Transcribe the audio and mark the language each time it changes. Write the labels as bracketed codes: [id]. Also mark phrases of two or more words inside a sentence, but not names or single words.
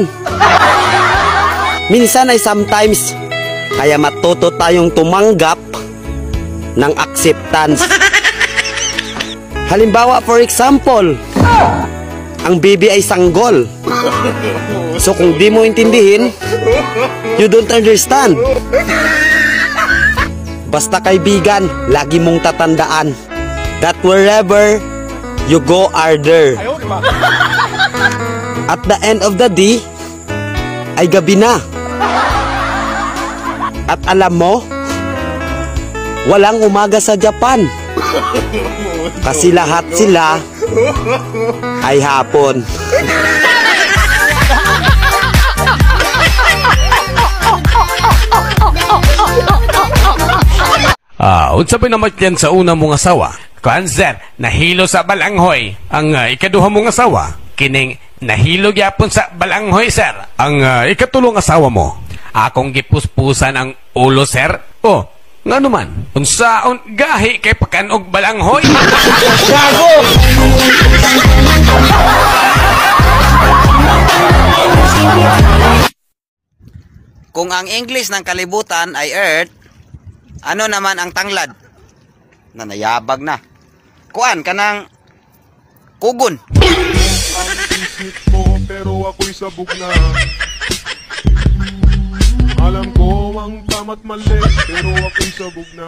[tl] Minsan ay sometimes, kaya matuto tayong tumanggap ng acceptance. Halimbawa, [en] for example, [tl] ang baby ay sanggol. So kung di mo intindihin, [en] you don't understand. [tl] Basta kaibigan, lagi mong tatandaan [en] that wherever you go are there. At the end of the day, [tl] ay gabi na. At alam mo, walang umaga sa Japan. Kasi lahat sila ay hapon. [ceb] Unsa ba naman yan sa una mong asawa? Kanser, nahilo sa balanghoy. Ang ikaduha mong asawa, kining nahilo gyapon sa balanghoy, sir. Ang ikatulong asawa mo, akong gipuspusan ang ulo, sir. Oh, nga naman, unsaon gahi kay pakanog balanghoy. Gago! [tl] Kung ang English ng kalibutan ay Earth, ano naman ang tanglad? [ceb] Nanayabag na. Kuan kanang kugon. [tl] Isip mo pero ako'y sabog na. Alam ko ang tama't mali pero ako'y sabog na.